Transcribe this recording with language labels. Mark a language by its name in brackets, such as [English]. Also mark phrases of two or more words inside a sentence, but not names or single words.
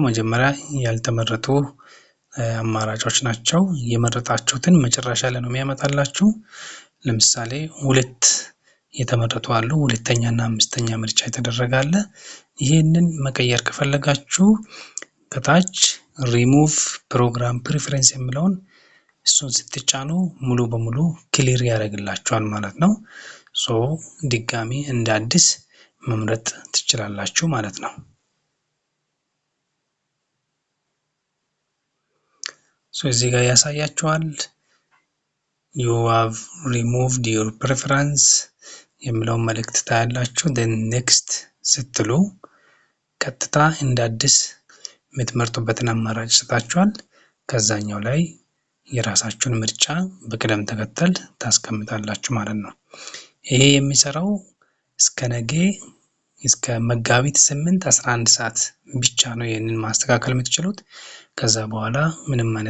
[Amharic] መጀመሪያ ያልተመረጡ አማራጮች ናቸው። የመረጣችሁትን መጨረሻ ላይ ነው የሚያመጣላችሁ። ለምሳሌ ሁለት የተመረጡ አሉ። ሁለተኛና አምስተኛ ምርጫ የተደረጋለ። ይሄንን መቀየር ከፈለጋችሁ ከታች [English] remove program preference [Amharic] የሚለውን እሱን ስትጫኑ ሙሉ በሙሉ ክሊር ያደርግላችኋል ማለት ነው። ድጋሚ እንደ አዲስ መምረጥ ትችላላችሁ ማለት ነው። እዚህ ጋር ያሳያችኋል [English] you have removed your preference [Amharic] የሚለውን መልእክት ታያላችሁ። [English] then next [Amharic] ስትሉ ቀጥታ እንደ አዲስ የምትመርጡበትን አማራጭ ሰጣችኋል። ከዛኛው ላይ የራሳችሁን ምርጫ በቅደም ተከተል ታስቀምጣላችሁ ማለት ነው። ይሄ የሚሰራው እስከ መጋቢት 8 11 ሰዓት ብቻ ነው ይሄንን ማስተካከል የምትችሉት። ከዛ በኋላ ምንም አይነት